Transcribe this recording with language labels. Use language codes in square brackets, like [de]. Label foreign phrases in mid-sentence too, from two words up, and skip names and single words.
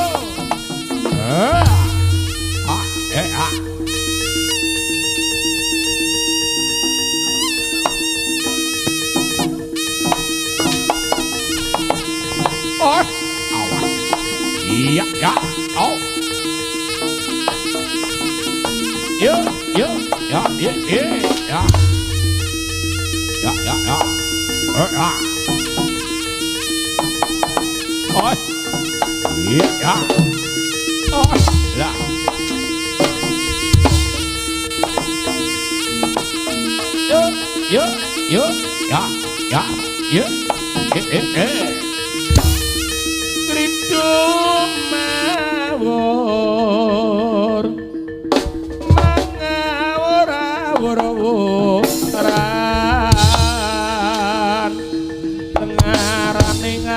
[jv] Ah, ah. Oh, awas. Iya, ya. Oh. Yo, yo, ya, ya, ya, ya. Ya, ya, ya. Ah. Oh. Iya, ya. Oh, lah. Yo, yo, yo, ya, ya, ya. Ridho mawur mangawur-awuran tengarane